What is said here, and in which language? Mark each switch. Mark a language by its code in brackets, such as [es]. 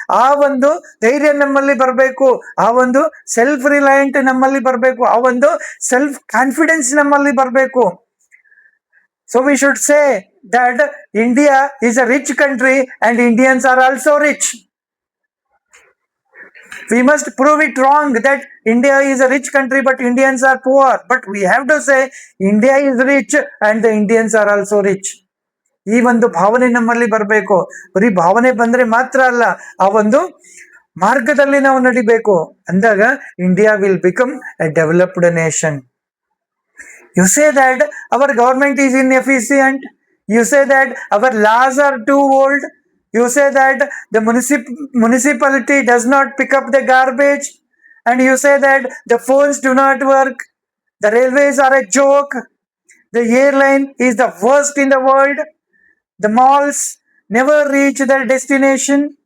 [kn] ಆ ಒಂದು ಧೈರ್ಯ ನಮ್ಮಲ್ಲಿ ಬರಬೇಕು, ಆ ಒಂದು ಸೆಲ್ಫ್ ರಿಲಯಂಟ್ ನಮ್ಮಲ್ಲಿ ಬರಬೇಕು, ಆ ಒಂದು ಸೆಲ್ಫ್ ಕಾನ್ಫಿಡೆನ್ಸ್ ನಮ್ಮಲ್ಲಿ ಬರಬೇಕು. [en] So we should say that India is a rich country and Indians are also rich. We must prove it wrong that India is a rich country but Indians are poor. But we have to say India is rich and the Indians are also rich. [kn] ಈ ಒಂದು ಭಾವನೆ ನಮ್ಮಲ್ಲಿ ಬರಬೇಕು. ಬರೀ ಭಾವನೆ ಬಂದ್ರೆ ಮಾತ್ರ ಅಲ್ಲ, ಆ ಒಂದು ಮಾರ್ಗದಲ್ಲಿ ನಾವು ನಡಿಬೇಕು. ಅಂದಾಗ [en] India will become a developed nation. You say that our government is inefficient. You say that our laws are too old. You say that the municipality does not pick up the garbage, and you say that the phones do not work, the railways are a joke, the airline is the worst in the world, the malls never reach their destination.